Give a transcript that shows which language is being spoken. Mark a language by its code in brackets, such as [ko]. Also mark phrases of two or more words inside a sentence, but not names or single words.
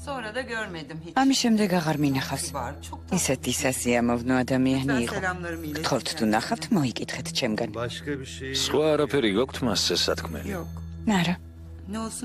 [tr] da görmedim hiç. [ka] ამის შემდეგ აღარ მინახავს. [tr] Var, çok tatlı. [ka] ისეთი სასიამოვნო ადამიანი [tr] Lütfen [ka] იყო. [tr] selamlarımı iletin. [ka] გთხოვთ თუ ნახავთ, მოიკითხეთ ჩემგან. [tr] Başka bir şey [ka] სხვა არაფერი გაქვთ მასზე სათქმელი? [tr] Yok. [ka] არა, [tr] Ne olsun